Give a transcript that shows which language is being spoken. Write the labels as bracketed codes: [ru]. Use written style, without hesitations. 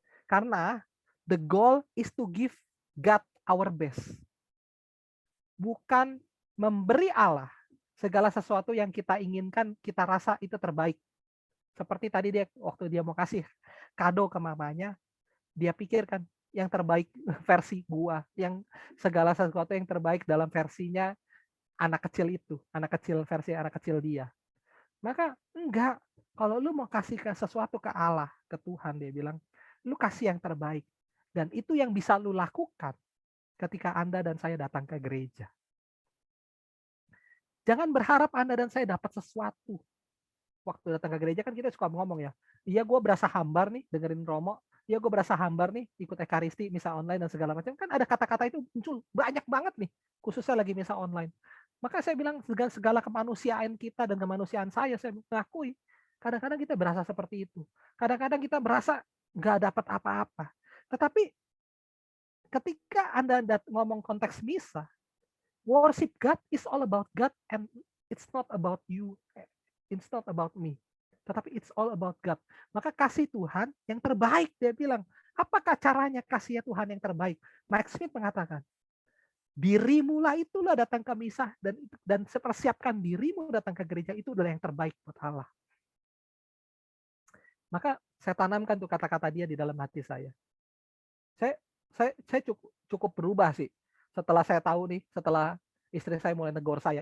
[en] Karena the goal is to give God our best. [id] Bukan memberi Allah segala sesuatu yang kita inginkan, kita rasa itu terbaik. Seperti tadi waktu dia mau kasih kado ke mamanya, dia pikirkan yang terbaik versi gua, yang segala sesuatu yang terbaik dalam versinya anak kecil itu, versi anak kecil dia. Maka enggak, kalau lu mau kasih sesuatu ke Allah, ke Tuhan, dia bilang, lu kasih yang terbaik. Dan itu yang bisa lu lakukan ketika Anda dan saya datang ke gereja. Jangan berharap Anda dan saya dapat sesuatu. Waktu datang ke gereja kan kita suka ngomong ya, iya gue berasa hambar nih dengerin Romo, iya gue berasa hambar nih ikut ekaristi, misa online dan segala macam. Kan ada kata-kata itu muncul banyak banget nih, khususnya lagi misa online. Maka saya bilang segala kemanusiaan kita dan kemanusiaan saya mengakui. Kadang-kadang kita berasa seperti itu. Kadang-kadang kita berasa nggak dapat apa-apa. Tetapi ketika Anda ngomong konteks misa, [en] worship God is all about God and it's not about you. It's not about me. Tetapi it's all about God. [id] Maka kasih Tuhan yang terbaik, dia bilang. Apakah caranya kasih Tuhan yang terbaik? Mike Smith mengatakan, dirimu lah itulah datang ke misa dan persiapkan dirimu datang ke gereja, itu adalah yang terbaik buat Allah. Maka saya tanamkan tuh kata-kata dia di dalam hati saya. Saya cukup berubah sih setelah saya tahu nih, setelah istri saya mulai negor saya.